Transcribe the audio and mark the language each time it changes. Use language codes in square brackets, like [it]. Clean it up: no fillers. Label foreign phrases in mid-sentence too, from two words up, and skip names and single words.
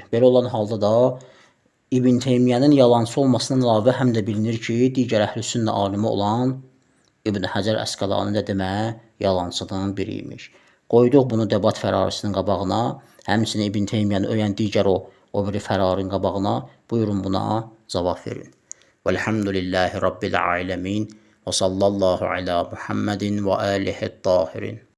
[az] Belə olan halda da İbn Teymiyyənin yalancı olmasından əlavə həm də bilinir ki, digər əhl-i-sünnə alimi olan İbn Həcər Əsqəlani də demə yalancıdan biriymiş. Qoyduq bunu debat fərarisinin qabağına, həmçinin İbn Teymiyyəni öyən digər o biri fərarin qabağına, buyurun buna cavab verin. [ar] والحمد لله رب العالمين وصلى الله على محمد وآله الطاهرين.